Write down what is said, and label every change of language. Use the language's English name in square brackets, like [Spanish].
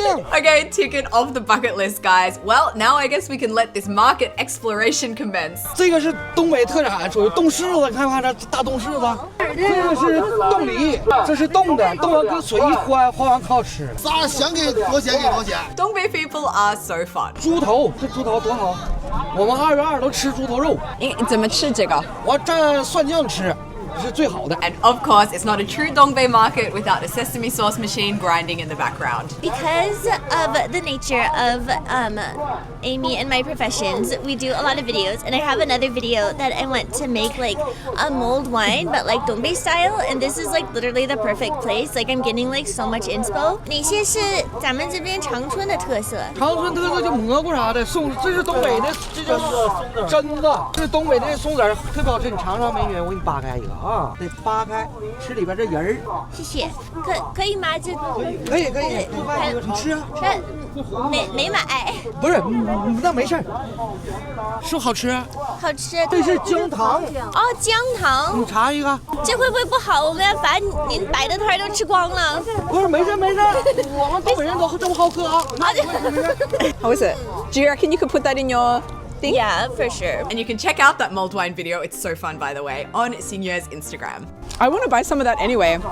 [English] Okay, tick it off the bucket list, guys. Well, now I guess we can let this market exploration commence. [Chinese] 这个是东北特产，属于冻柿子，看看这大冻柿子。这个是冻梨，这是冻的，冻完搁水一换，换完可好吃了。啥想给多钱给多钱。 [English] Dongbei people are so fun. [Chinese] 猪头，这猪头多好，我们2月2都吃猪头肉，你怎么吃这个？我蘸蒜酱吃。是最好的。 [English] And of course, it's not a true Dongbei market without a sesame sauce machine grinding in the background. Because of the nature of Amy and my professions, we do a lot of videos, and I have another video that I want to make like a mulled wine, but like Dongbei style, and this is like literally the perfect place. Like I'm getting like so much inspo. [Chinese] 哪些是咱们这边长春的特色？长春特色就蘑菇啥的，松，这是东北的，这叫榛子，这是东北的松子儿，特别好吃。你尝尝，美女，我给你扒开一个啊，得扒开，吃里边这仁儿。谢谢，可以吗？这可以，多扒一个，你吃啊。没买，不是，那没事儿，是不好吃？好吃。这是姜糖。哦，姜糖。你尝一个。这会不会不好？我们要把您摆的摊都吃光了。不是，没事，我们东北人都这么好客啊。 [English] How is it? Do you reckon you could put that in your thing? Yeah, for sure. And you can check out that mulled wine video. It's so fun, by the way, on Signeur's Instagram. I want to buy some of that anyway.